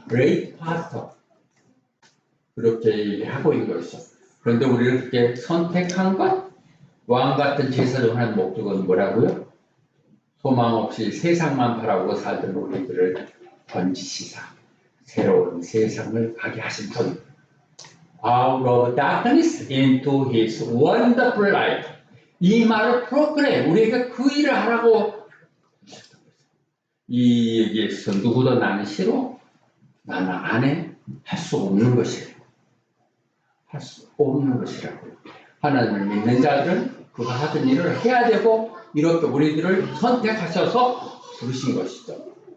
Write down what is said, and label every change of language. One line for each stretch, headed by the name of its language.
English: 레이트 파스터.
Korean: 그렇게 하고 있는 것이죠. 그런데 우리를 그렇게 선택한 것, 왕 같은 제사장 하는 목적은 뭐라고요? 소망 없이 세상만 바라보고 살던 우리들을 건지시사 새로운 세상을 가게 하신 분.
English: Out of darkness into his wonderful light.
Korean: 이 말을 프로그램 우리가 그 일을 하라고. 이 얘기에서 누구도 나는 싫어, 나는 안 해, 할 수 없는 것이에요. 할 수 없는 것이라고요. 하나님을 믿는 자들은 그가 하던 일을 해야 되고, 이렇게 우리들을 선택하셔서 부르신 것이죠.